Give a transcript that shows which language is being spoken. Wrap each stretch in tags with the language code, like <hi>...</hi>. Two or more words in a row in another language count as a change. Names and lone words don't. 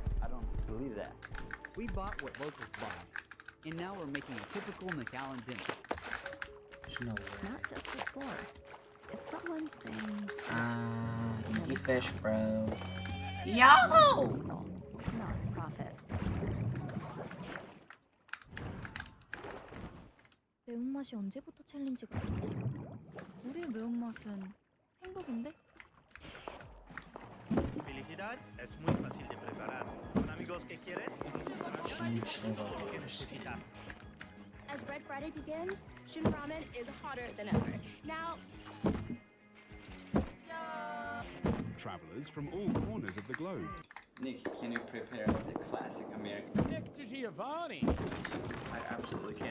<en>I don't believe that. We bought what locals buy, and now we're making a typical McAllen dinner. There's no way. Not just a score. It's someone saying Easy fish, bro. Yo! not profit.</en> <ko>매운맛이 언제부터 챌린지가 됐지? 우리의 매운맛은 행복인데?</ko> <es>Felicidad es muy fácil de preparar. Con amigos que quieres,</es> <en>Huge</en> <es>que necesitas.</es> <en>As Red Friday begins, Shin Ramen is hotter than ever. Now, Travelers from all corners of the globe. Nick, can you prepare the classic American? Nick DiGiovanni. I absolutely can.</en>